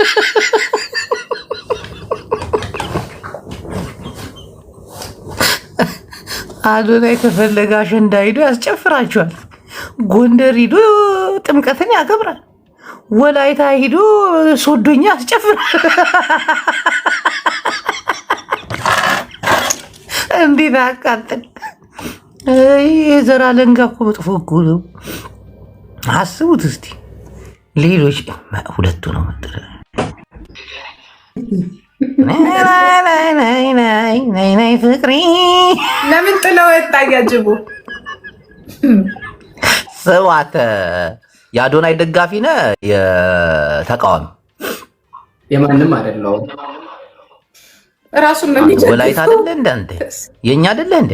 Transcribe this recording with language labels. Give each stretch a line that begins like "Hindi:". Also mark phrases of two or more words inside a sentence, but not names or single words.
Amharic: አዶናይ ከፈለገ አሸንዳ ሂዶ ያስጨፍራቸዋል። ጎንደር ሂዶ ጥምቀትን ያከብራል። ወላይታ ሂዶ ሶዶኛ ያስጨፍራል። እንዴት አቃጥል! የዘር አለንጋ እኮ መጥፎ እኮ ነው። አስቡት እስቲ። ሌሎች ሁለቱ ነው መጥረ
Tigrinya: ናይ ፍቅሪ
Amharic: ለምን ጥለው ወጣ? ያጅቡ ሰዋተ የአዶናይ ደጋፊ ነህ? የተቃዋሚ የማንም አይደለሁም። ራሱን ነው የሚጀምረው። ወላይታ አይደለ እንደ አንተ የኛ አይደለ እንደ?